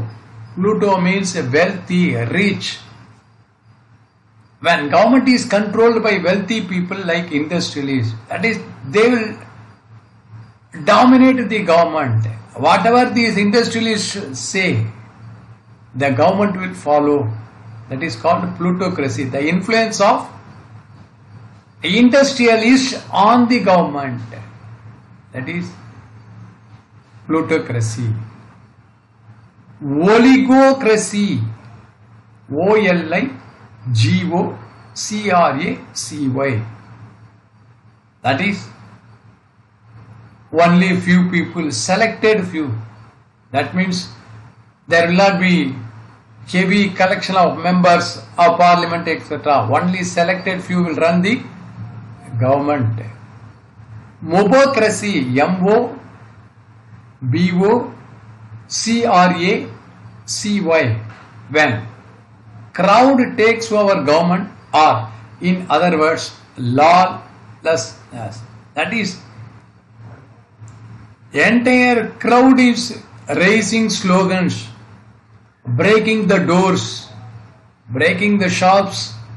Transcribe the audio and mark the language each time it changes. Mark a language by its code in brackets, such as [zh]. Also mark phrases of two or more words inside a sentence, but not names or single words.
[en] Pluto means wealthy, rich. When government is controlled by wealthy people like industrialists, that is, they will dominate the government. Whatever these industrialists say, the government will follow. That is called plutocracy. The influence of industrialists on the government. That is plutocracy. Oligocracy. O-L-I-G-O-C-R-A-C-Y. That is only few people, selected few. That means there will not be heavy collection of members of parliament, etc. Only selected few will run the government. Mobocracy. M-O-B-O-C-R-A-C-Y. When crowd takes over government, or in other words, lawlessness. That is, entire crowd is raising slogans, breaking the doors, breaking the shops.